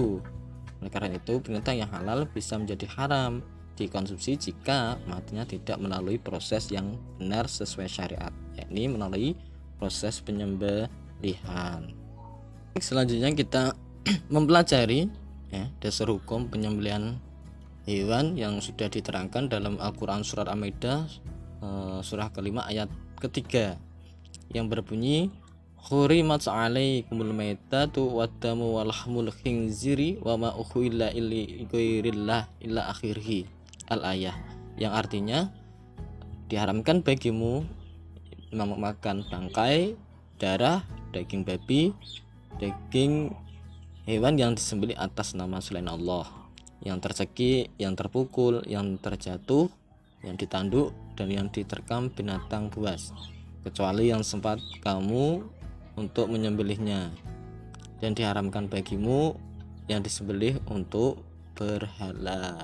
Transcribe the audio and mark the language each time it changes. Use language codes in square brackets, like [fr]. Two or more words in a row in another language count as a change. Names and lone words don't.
[id] Oleh karena itu, binatang yang halal bisa menjadi haram dikonsumsi jika matinya tidak melalui proses yang benar sesuai syariat, yakni melalui proses penyembelihan. Selanjutnya kita mempelajari dasar hukum penyembelihan hewan yang sudah diterangkan dalam Al-Quran surat Al-Maidah surah kelima ayat ketiga, yang [ar] berbunyi حرمت عليكم الميتة والدم ولحم الخنزير وما أهل لغير الله إلى آخره [id] al-ayah, yang artinya diharamkan bagimu memakan bangkai, darah, daging babi, daging hewan yang disembelih atas nama selain Allah, yang tercekik, yang terpukul, yang terjatuh, yang ditanduk, dan yang diterkam binatang buas, kecuali yang sempat kamu untuk menyembelihnya, dan diharamkan bagimu yang disembelih untuk berhala.